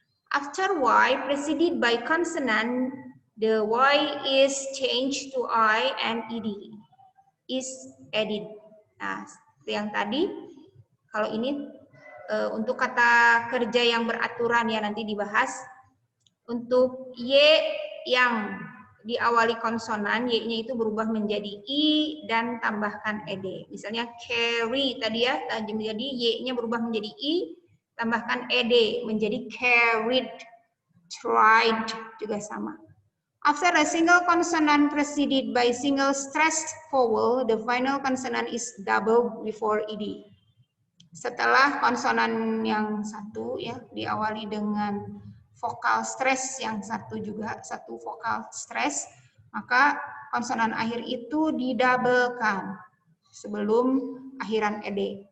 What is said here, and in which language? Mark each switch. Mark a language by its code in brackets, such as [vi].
[en] After Y preceded by consonant, the Y is changed to I and ed. Is added. [id] Nah, yang tadi, kalau ini untuk kata kerja yang beraturan ya nanti dibahas. Untuk Y yang diawali konsonan, Y-nya itu berubah menjadi I dan tambahkan ed. Misalnya carry tadi ya, jadi Y-nya berubah menjadi I, tambahkan ed menjadi carried. Tried juga sama. [en] After a single consonant preceded by single stressed vowel, the final consonant is double before ed. [id] Setelah konsonan yang satu ya diawali dengan vokal stress yang satu juga, satu vokal stress, maka konsonan akhir itu didabelkan sebelum akhiran ed.